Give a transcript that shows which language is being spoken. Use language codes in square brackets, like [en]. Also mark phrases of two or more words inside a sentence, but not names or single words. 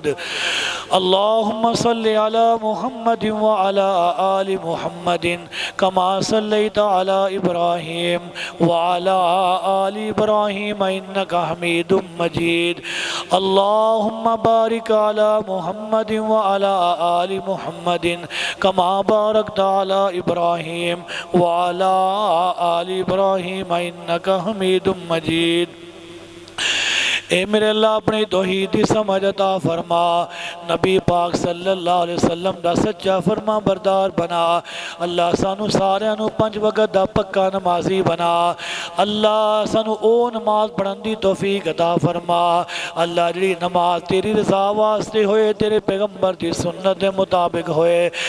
[ar] اللهم صل على محمد وعلى آل محمد كما صليت على إبراهيم وعلى آل إبراهيم إنك حميد مجيد. اللهم بارك على محمد وعلى آل محمد كما باركت على إبراهيم وعلى آل إبراهيم إنك حميد مجيد. [pa] اے میرے اللہ اپنی توحید دی سمجھ عطا فرما، نبی پاک [ar] صلى الله عليه وسلم [pa] دا سچا فرما بردار بنا. اللہ سانوں ساریاں نوں 5 وقت دا پکا نمازی بنا. اللہ سانوں او نماز پڑھن دی توفیق عطا فرما. اللہ جہڑی نماز تیری رضا واسطے ہووے، تیرے پیغمبر دی سنت دے مطابق ہووے.